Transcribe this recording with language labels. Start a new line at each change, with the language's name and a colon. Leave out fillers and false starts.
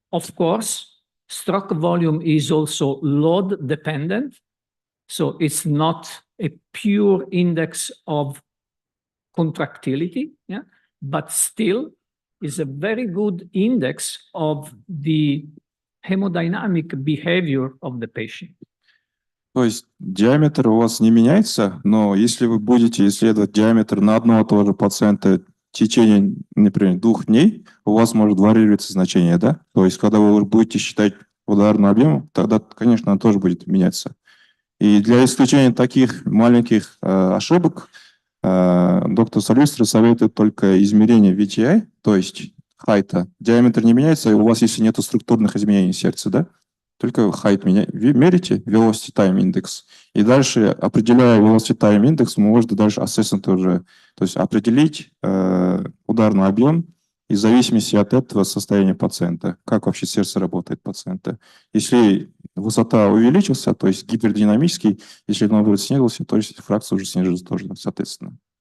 English: Of course, stroke volume is also load dependent. So it's not a pure index of contractility, but still is a very good index of the hemodynamic behavior of the patient.
Russian: То есть диаметр у вас не меняется, но если вы будете исследовать диаметр на одного и того же пациента в течение, например, 2 дней, у вас может варьироваться значение, да? То есть когда вы будете считать ударный объем, тогда, конечно, он тоже будет меняться. И для исключения таких маленьких ошибок доктор Сальвестро советует только измерение VTI, то есть хайта. Диаметр не меняется, и у вас, если нет структурных изменений сердца, да? Только height мерите, velocity time index. И дальше, определяя velocity time index, вы можете дальше assessment уже, то есть определить ударный объем и в зависимости от этого состояния пациента, как вообще сердце работает пациента. Если высота увеличилась, то есть гипердинамический, если наоборот снизился, то есть фракция уже снижается тоже, соответственно.